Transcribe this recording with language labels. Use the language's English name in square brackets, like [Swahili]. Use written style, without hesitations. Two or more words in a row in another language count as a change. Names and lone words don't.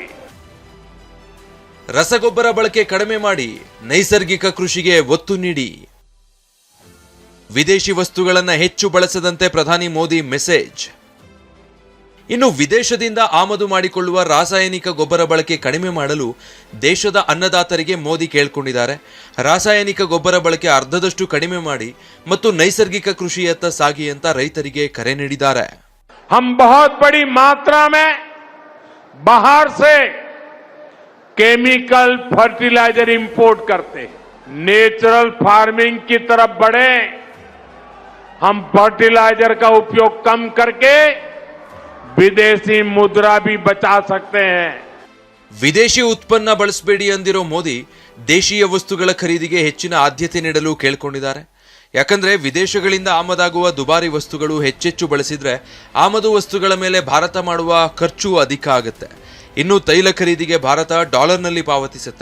[Kannada] ರಸಗೊಬ್ಬರ ಬಳಕೆ ಕಡಿಮೆ ಮಾಡಿ, ನೈಸರ್ಗಿಕ ಕೃಷಿಗೆ ಒತ್ತು ನೀಡಿ. ವಿದೇಶಿ ವಸ್ತುಗಳನ್ನು ಹೆಚ್ಚು ಬಳಸದಂತೆ ಪ್ರಧಾನಿ ಮೋದಿ ಮೆಸೇಜ್. ಇನ್ನು ವಿದೇಶದಿಂದ ಆಮದು ಮಾಡಿಕೊಳ್ಳುವ ರಾಸಾಯನಿಕ ಗೊಬ್ಬರ ಬಳಕೆ ಕಡಿಮೆ ಮಾಡಲು ದೇಶದ ಅನ್ನದಾತರಿಗೆ ಮೋದಿ ಕೇಳಿಕೊಂಡಿದ್ದಾರೆ. ರಾಸಾಯನಿಕ ಗೊಬ್ಬರ ಬಳಕೆ ಅರ್ಧದಷ್ಟು ಕಡಿಮೆ ಮಾಡಿ ಮತ್ತು ನೈಸರ್ಗಿಕ ಕೃಷಿಯತ್ತ ಸಾಗಿ ಅಂತ ರೈತರಿಗೆ ಕರೆ ನೀಡಿದ್ದಾರೆ. [Hindi] हम बहुत बड़ी मात्रा में बाहर से [English] chemical fertilizer import [Hindi] करते हैं, [English] natural farming [Hindi] की तरफ बढ़े, हम फर्टिलाइजर का उपयोग कम करके विदेशी मुद्रा भी बचा सकते हैं। [Kannada] ವಿದೇಶಿ ಉತ್ಪನ್ನ ಬಳಸಬೇಡಿ ಅಂದಿರೋ ಮೋದಿ ದೇಶೀಯ ವಸ್ತುಗಳ ಖರೀದಿಗೆ ಹೆಚ್ಚಿನ ಆದ್ಯತೆ ನೀಡಲು ಕೇಳ್ಕೊಂಡಿದ್ದಾರೆ. ಯಾಕಂದ್ರೆ ವಿದೇಶಗಳಿಂದ ಆಮದಾಗುವ ದುಬಾರಿ ವಸ್ತುಗಳು ಹೆಚ್ಚೆಚ್ಚು ಬಳಸಿದ್ರೆ ಆಮದು ವಸ್ತುಗಳ ಮೇಲೆ ಭಾರತ ಮಾಡುವ ಖರ್ಚು ಅಧಿಕ ಆಗುತ್ತೆ. ಇನ್ನು ತೈಲ ಖರೀದಿಗೆ ಭಾರತ ಡಾಲರ್ನಲ್ಲಿ ಪಾವತಿಸುತ್ತೆ.